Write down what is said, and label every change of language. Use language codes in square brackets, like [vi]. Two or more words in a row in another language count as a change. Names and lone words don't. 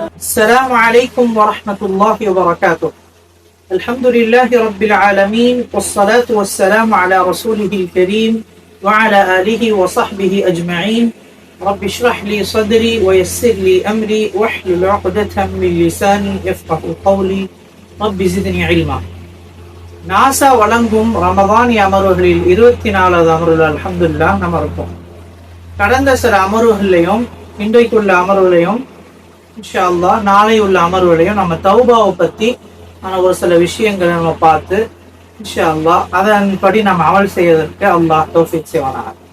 [ar] السلام عليكم ورحمة الله وبركاته. الحمد لله رب العالمين والصلاة والسلام على رسوله الكريم وعلى آله وصحبه أجمعين. رب اشرح لي صدري ويسر لي أمري واحلل عقدة من لساني يفقه قولي رب زدني علما. [ta] நாசா வழங்கும் ரமதான் அமர்வுகளில் 24வது அமர்வுல அல்ஹம்துலில்லாஹ் நம்ம இருக்கோம். கடந்த சில அமர்வுகளையும் இன்றைக்குள்ள அமர்வுகளையும் [ar] إن شاء الله [ta] நாளை உள்ள அமர்வுகளையும் நம்ம தௌபாவை பத்தி ஒரு சில விஷயங்களை நம்ம பார்த்து [ar] إن شاء الله [ta] அதன்படி நம்ம அமல் செய்வதற்கு அல்லாஹ் தௌஃபீக் செய்வானாக.